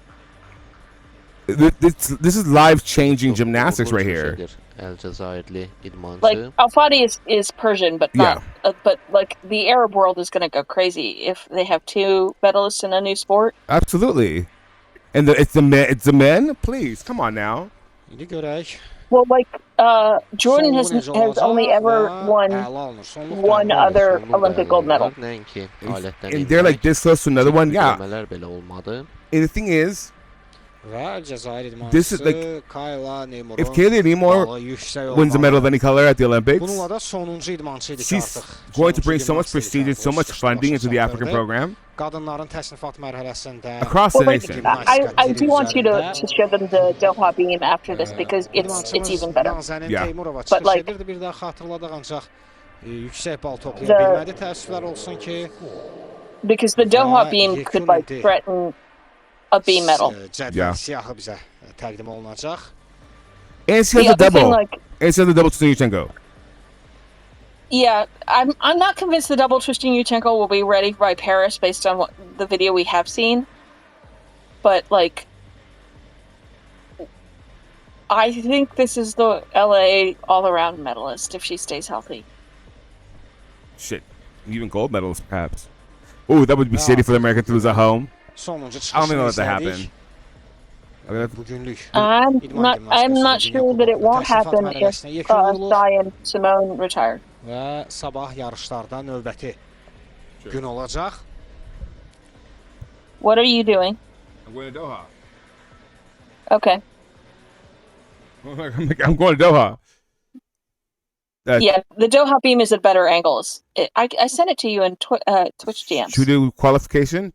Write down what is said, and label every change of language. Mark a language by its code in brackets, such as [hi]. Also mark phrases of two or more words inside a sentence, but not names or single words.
[en] This is life-changing gymnastics right here. [az] El Cezayirli idmancı. [en] Like Al Fadi is Persian, but not. But like the Arab world is going to go crazy if they have 2 medalists in a new sport. Absolutely. And it's the men. Please, come on now. [az] İndi görək. [en] Well, like Jordan has only ever won one other Olympic gold medal. [az] Nəinki [en] And they're like this close to another one. Yeah. [az] belə olmadı. [en] And the thing is, [az] Və Cəzair idmançısı [en] this is like, [az] Kayla Neymur'un [en] if Kaylee Neymar wins a medal of any color at the Olympics, [az] bununla da sonuncu idmançı idi [en] she's [az] artıq. [en] going to bring so much prestige and so much funding into the African program. [az] Qadınların təsnifat mərhələsində [en] across the nation. I do want you to show them the Doha beam after this because it's even better. Yeah. But like [az] bir daha xatırladıq ancaq yüksək bal toplaya bilmədi. Təəssüflər olsun ki, [en] because the Doha beam could like threaten a beam medal. Yeah. [az] Siyahı bizə təqdim olunacaq. [en] And she has a double. And she has a double to Yuchenko. Yeah, I'm not convinced the double twisting Yuchenko will be ready by Paris based on what the video we have seen. But like, I think this is the LA all-around medalist if she stays healthy. Shit, even gold medalist perhaps. Ooh, that would be shitty for the Americans to lose at home. I don't think let that happen. I'm not sure that it won't happen if Sai and Simone retire. [az] Və sabah yarışlarda növbəti gün olacaq. [en] What are you doing? I'm going to Doha. Okay. I'm going to Doha. Yeah, the Doha beam is at better angles. I sent it to you in Twitch DMs. Should we do qualification?